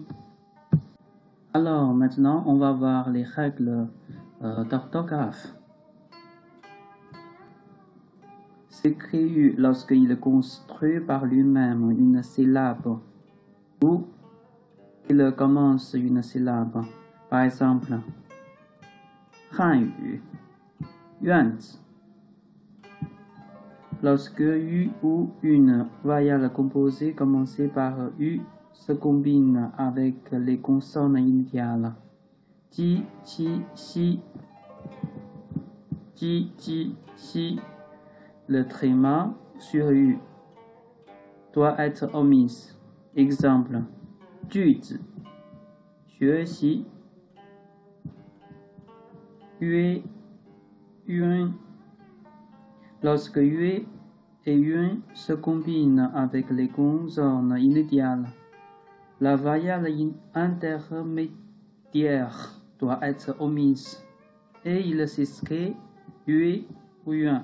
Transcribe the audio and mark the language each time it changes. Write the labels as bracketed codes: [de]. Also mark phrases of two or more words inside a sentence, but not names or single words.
[fr] Alors maintenant, on va voir les règles d'orthographe. S'écrit lorsqu'il construit par lui-même une syllabe ou qu'il commence une syllabe. Par exemple, [zh] 汉语, 院子. [fr] Lorsque U ou une voyelle composée commencée par U se combine avec les consonnes initiales ji, chi, xi, ji, ji, xi, le tréma sur U doit être omis. Exemple, [zh] 句子, 学习, 约, [fr] une. Lorsque yue et yun se combinent avec les consonnes initiales, la voyelle intermédiaire doit être omise et il s'écrit yue ou yun.